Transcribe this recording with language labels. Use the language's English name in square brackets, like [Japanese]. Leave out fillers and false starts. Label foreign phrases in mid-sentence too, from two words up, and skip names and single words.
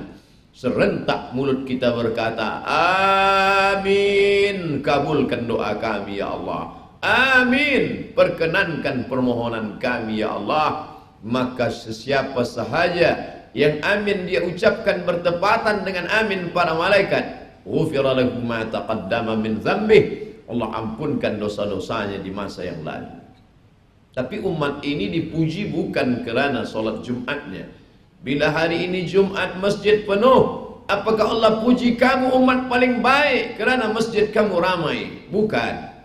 [Malay] Serentak mulut kita berkata, amin, kabulkan doa kami ya Allah. Amin, perkenankan permohonan kami ya Allah. Maka sesiapa sahaja yang amin dia ucapkan bertepatan dengan amin para malaikat, [Arabic] ghufira lahu ma taqaddama min dzambih, [Malay] Allah ampunkan dosa-dosanya di masa yang lalu. Tapi umat ini dipuji bukan kerana solat Jumatnya. Bila hari ini Jumat masjid penuh, apakah Allah puji kamu umat paling baik kerana masjid kamu ramai? Bukan.